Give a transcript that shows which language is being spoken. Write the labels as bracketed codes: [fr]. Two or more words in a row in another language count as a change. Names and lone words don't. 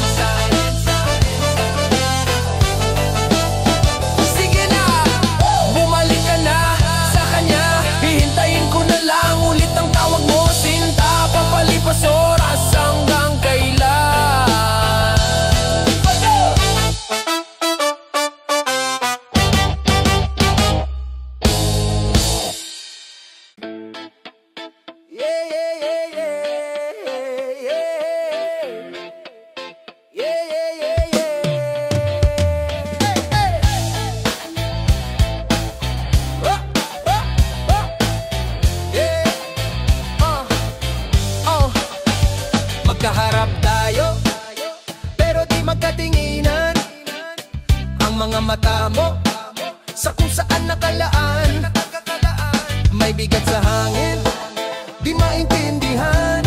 [tl] Sige na, bumalik ka na sa kanya. Hihintayin ko na lang ulit ang tawag mo, sinta. Papalipas oras hanggang kailan. [en] Yeah, yeah, yeah, yeah, yeah, yeah, yeah, yeah, yeah. Hey, hey. Yeah. [tl] Magkaharap tayo, pero di magkatinginan. Ang mga mata mo sa kung saan nakalaan. May bigat sa hangin, di maintindihan.